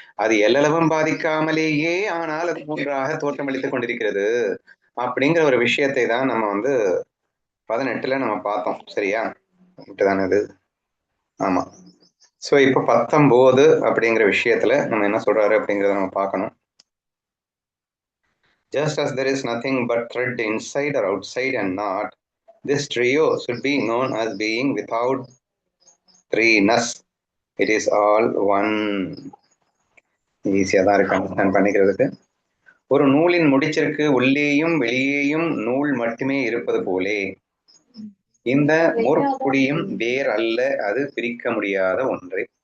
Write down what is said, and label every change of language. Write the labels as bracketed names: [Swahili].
[Tamil] அது எல்லளவும் பாதிக்காமலேயே ஆனால் அது 3ஆக தோற்றமளித்துக் கொண்டிருக்கிறது அப்படிங்கிற ஒரு விஷயத்தை தான் நம்ம 18ல நம்ம பார்த்தோம். சரியா? தானே அது? ஆமா. ஸோ இப்போ 19 அப்படிங்கிற விஷயத்துல நம்ம என்ன சொல்றாரு அப்படிங்கிறத நம்ம பார்க்கணும். [English] Just as there is nothing but thread inside or outside and not, this trio should be known as being without threeness. It is all one. [Tamil] ஈஸியாக தான் இருக்கு அண்டர்ஸ்டாண்ட் பண்ணிக்கிறதுக்கு. ஒரு நூலின் முடிச்சிற்கு உள்ளேயும் வெளியேயும் நூல் மட்டுமே இருப்பது போலே இந்த முற்புடியும் வேர் அல்ல, அது பிரிக்க முடியாத ஒன்றே.